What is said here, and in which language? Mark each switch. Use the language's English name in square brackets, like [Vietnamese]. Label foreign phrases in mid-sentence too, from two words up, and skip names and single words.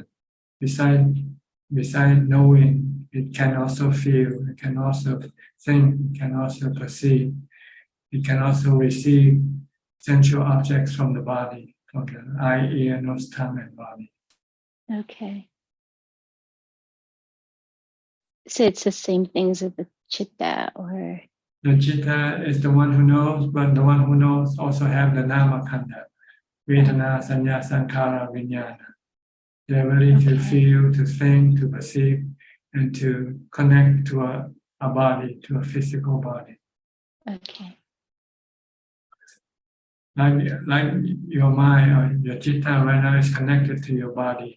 [English] Besides knowing, it can also feel, it can also think, it can also perceive, it can also receive sensual objects from the body, from the eye, ear, nose, tongue, and body. okay. So it's the same things as the chitta or... The chitta is the one who knows, but the one who knows also have the [Pali] nama khandha, vedana, sanya, sankhara, vijnana. [English] The ability to feel, to think, to perceive, and to connect to a body, to a physical body. Okay. Like your mind or your chitta right now is connected to your body.